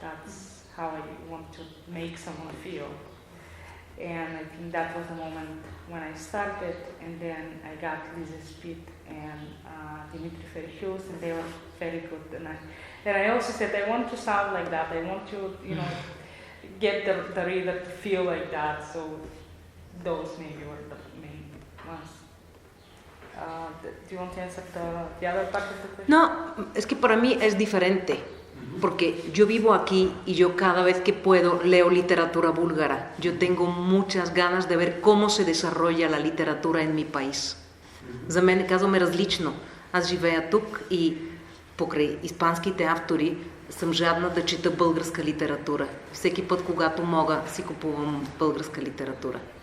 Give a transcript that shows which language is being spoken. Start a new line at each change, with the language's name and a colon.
English: That's how I want to make someone feel. And I think that was the moment when I started, and then I got Lise Spit and Dimitri Ferhius, and they were very good. And I also said I want to sound like that. I want to, get the reader to feel like that. So those maybe were the main ones. Do you want to answer the other part of the question?
Spanish: No, es que para mí es diferente, porque yo vivo aquí y yo cada vez que puedo leo literatura búlgara. Yo tengo muchas ganas de ver cómo se desarrolla la literatura en mi país.
Bulgarian: За мен казвам е различно. Аз живея тук и покрай испанските автори съм жадна да чета българска литература. Всеки път, когато мога, си купувам българска литература.